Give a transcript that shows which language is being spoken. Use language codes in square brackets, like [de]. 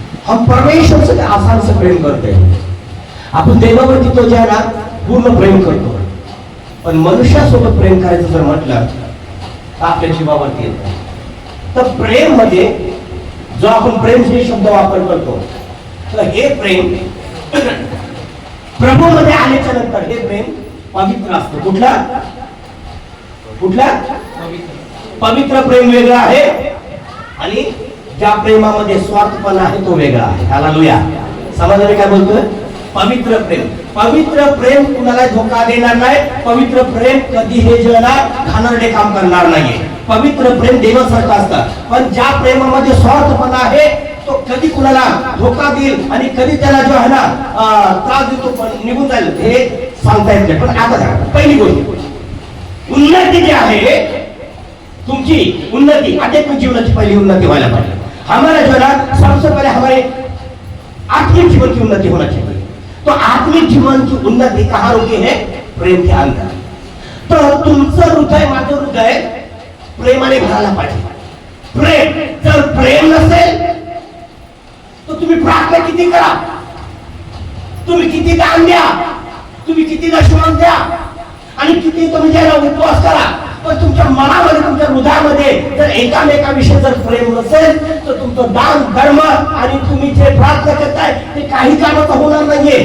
[hi] हम परमेश्वर से आसान से प्रेम करते हैं. [mr] आपण देवावरती तो जे आहे ना पूर्ण प्रेम करतो, पण मनुष्यासोबत प्रेम करायचं जर म्हटलं तर आपल्या जीवावरती येतं. तर प्रेम मध्ये जो आपण प्रेम हे शब्द वापर करतो, तर हे प्रेम प्रभू मध्ये आल्याच्या नंतर हे प्रेम पवित्र असतं. कुठला पवित्र प्रेम वेगळा आहे आणि ज्या प्रेमामध्ये स्वार्थपणा आहे तो वेगळा आहे. हालेलुया. समजलं काय बोलतोय? पवित्र प्रेम. पवित्र प्रेम कुणाला धोका देणार नाही. पवित्र प्रेम कधी हे जगाला घाणेरडे काम करणार नाही. पवित्र प्रेम देवासारखं असतं. पण ज्या प्रेमामध्ये स्वार्थपणा आहे तो कधी कुणाला धोका देईल आणि कधी त्याला जो आहे ना त्रास देतो पण निघून जाईल हे सांगता येत नाही. पण आता पहिली गोष्ट उन्नती जी आहे तुमची उन्नती आध्यात्मिक जीवनाची पहिली उन्नती व्हायला पाहिजे. [hi] हमारा जो है ना सबसे पहले हमारे आत्मिक जीवन की उन्नति होना चाहिए. तो आत्मिक जीवन की उन्नति कहाँ रुकी है? प्रेम के अंदर. [mr] तो तुमचं हृदय माझं हृदय प्रेमाने भरायला पाहिजे. प्रेम जर प्रेम नसेल तर तुम्ही प्रार्थना किती करा, तुम्ही किती दान द्या, तुम्ही किती दशमान द्या आणि किती तुम्ही ज्याला उपवास करा, पण तुमच्या मनामध्ये तुमच्या हृदयामध्ये जर एकामेकाविषयी जर प्रेम नसेल तर तुमचं दान धर्म आणि तुम्ही जे प्रार्थना करताय ते काही कामाचं होणार नाहीये.